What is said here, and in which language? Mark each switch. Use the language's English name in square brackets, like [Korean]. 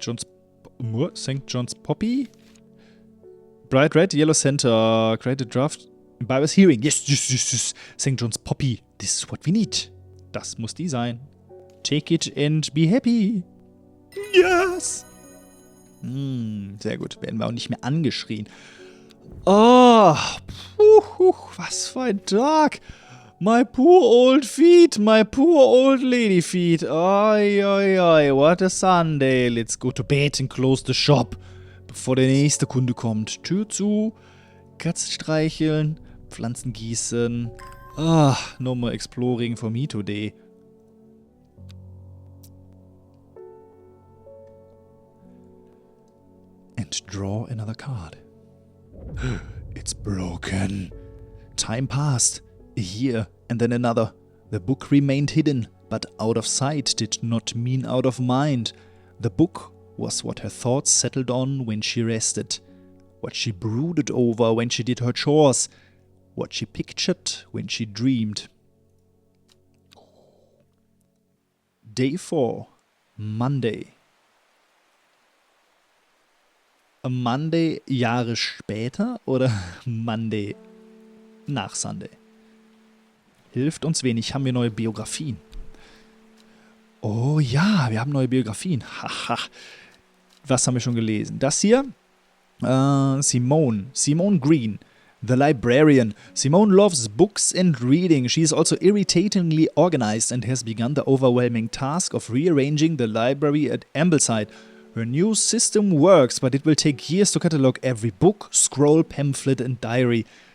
[English] John's Poppy? Bright Red, Yellow Center. Created Draft. Bibers Hearing. Yes. St. John's Poppy. This is what we need. [German] Das muss die sein. [English] Take it and be happy. Yes! [German] Sehr gut. Werden wir auch nicht mehr angeschrien. Oh, was für ein Tag. [English] My poor old feet, my poor old lady feet. Oi, what a Sunday. Let's go to bed and close the shop. [German] Bevor der nächste Kunde kommt. Tür zu, Katzen streicheln, Pflanzen gießen. [English] No more exploring for me today. And draw another card. It's broken. Time passed. A year and then another. The book remained hidden, but out of sight did not mean out of mind. The book was what her thoughts settled on when she rested, what she brooded over when she did her chores, what she pictured when she dreamed. Day 4. Monday. [German] Monday Jahre später oder Monday nach Sunday? Hilft uns wenig, haben wir neue Biografien. Oh ja, wir haben neue Biografien. Haha. Was haben wir schon gelesen? Das hier? Simone. Simone Green. The Librarian. [English] Simone loves books and reading. She is also irritatingly organized and has begun the overwhelming task of rearranging the library at Ambleside. Her new system works, but it will take years to catalog every book, scroll, pamphlet and diary.